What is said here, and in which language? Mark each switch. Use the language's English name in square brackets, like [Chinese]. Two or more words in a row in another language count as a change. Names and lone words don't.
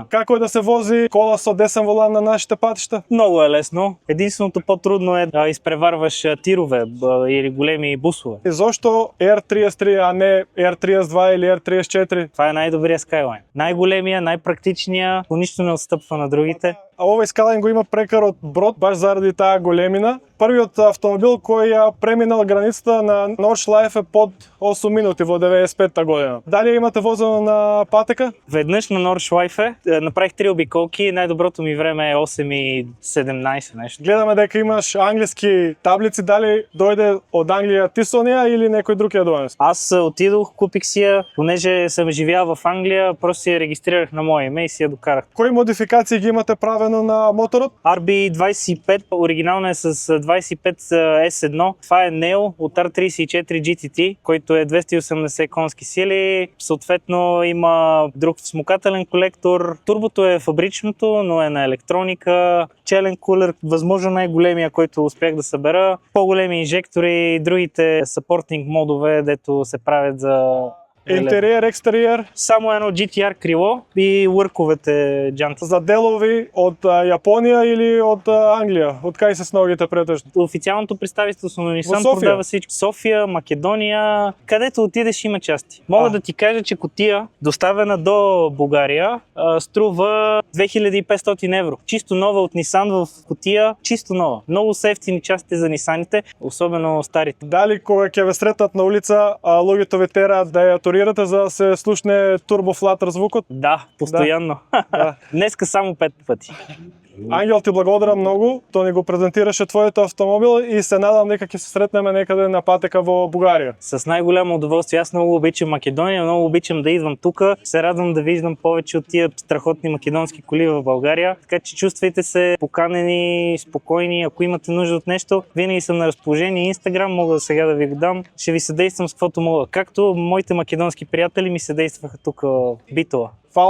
[Bulgarian] Как е да се вози кола с десен волан на нашите пътища? Много е лесно. Единственото по-трудно е да изпреварваш тирове или големи бусове. И защо R33, а не R32 или R34? Това е най-добрият Skyline. Най-големия, най-практичния, по нищо не отстъпва на другите. [Macedonian] А овој Skyline го има прекар од Брод, баш заради таа големина. Првиот автомобил кој ја преминал границата на Nordschleife е под 8 минути во 95-та година. Дали имате возено на патека? [Bulgarian] Веднъж на Nordschleife направих 3 обиколки, най-доброто ми време е 8:17 нещо. [Macedonian] Гледаме дека имаш англиски таблици, дали дојде од Англија ти со неа или некој друг ја донес? [Bulgarian] Аз отидох, купих си я, понеже съм живял в Англия, просто си я регистрирах на мое име и си я докарах. [Macedonian] Кои модификации ги имате правено на моторот? [Bulgarian] RB25, оригинално е с 25 S1. Това е Neo от R34 GTT, който е 280 конски сили. Съответно има друг смукателен колектор. Турбото е фабричното, но е на електроника. Челен кулер, възможно най-големия, който успях да събера. По-големи инжектори, другите съпортинг модове, дето се правят за [Macedonian] Интериер, екстериер? [Bulgarian] само едно GTR крило и лърковете джанта. [Macedonian] За делови од Јапонија или од Англија? Од кај се сногите претежно? [Bulgarian] Официалното представителство на Nissan София? продава всичко. София, Македония, където отидеш има части. Мога да ти кажа, че кутия, доставена до България, струва 2500 евро. Чисто нова от Nissan в кутия, чисто нова. Много са ефтини части за Нисаните, особено старите. [Macedonian] Дали кога ќе ве сретнат на улица, луѓето ви тераат да ја турирате за да се слушне турбофлатър звукот? [Bulgarian] Да, постоянно. Да. Днеска само 5 пъти. [Macedonian] Ангел, ти благодарам много. То ни го презентираше твоето автомобил и се надам дека ќе се сретнеме некаде на патека во Бугарија. [Bulgarian] С най-голямо удоволствие. Аз много обичам Македония, много обичам да идвам тук. [Macedonian] Се радвам [Bulgarian] да виждам повече от тия страхотни македонски коли в България. Така че чувствайте се поканени, спокойни. Ако имате нужда от нещо, винаги съм на разположение. Инстаграм мога сега да ви го дам. Ще ви съдействам с каквото мога. Както моите македонски приятели ми съдействаха тук в Битола.